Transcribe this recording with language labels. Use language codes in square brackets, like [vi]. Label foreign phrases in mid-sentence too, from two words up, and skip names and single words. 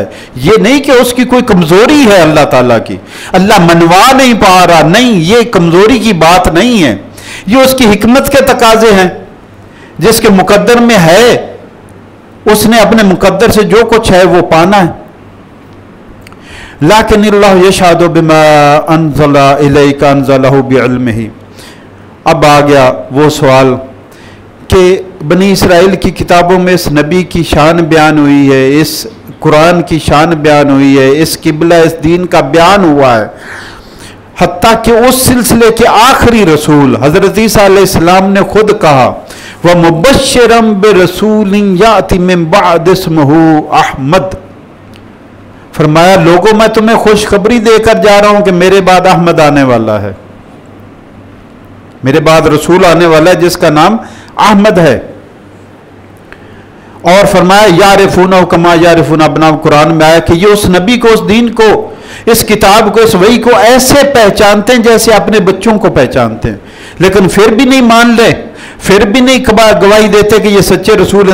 [hi] ये नहीं कि उसकी कोई कमजोरी है अल्लाह ताला की, अल्लाह मनवा नहीं पा रहा, नहीं, ये कमजोरी की बात नहीं है, ये उसकी हिकमत के तकाजे हैं। जिसके मुकद्दर में है उसने अपने मुकद्दर से जो कुछ है वो पाना है। [ar] لكن الله يشهد بما أنزل إليك أنزله بعلمه. [hi] अब आ गया वो सवाल कि बनी इसराइल की किताबों में इस नबी की शान बयान हुई है, इस कुरान की शान बयान हुई है, इस किबला इस दीन का बयान हुआ है, हत्ता कि उस सिलसिले के आखिरी रसूल हजरत ईसा अलैहिस्सलाम ने खुद कहा, [ar] ومبشرا برسول يأتي من بعدي اسمه أحمد. [hi] फरमाया लोगों मैं तुम्हें खुशखबरी देकर जा रहा हूं कि मेरे बाद अहमद आने वाला है, मेरे बाद रसूल आने वाला है जिसका नाम अहमद है। और फरमाया [ar] يعرفونه كما يعرفون أبناءهم, [hi] कुरान में आया कि ये उस नबी को, उस दीन को, इस किताब को, इस वही को ऐसे पहचानते हैं जैसे अपने बच्चों को पहचानते हैं, लेकिन फिर भी नहीं मान ले, फिर भी नहीं गवाही देते कि ये सच्चे रसूल है।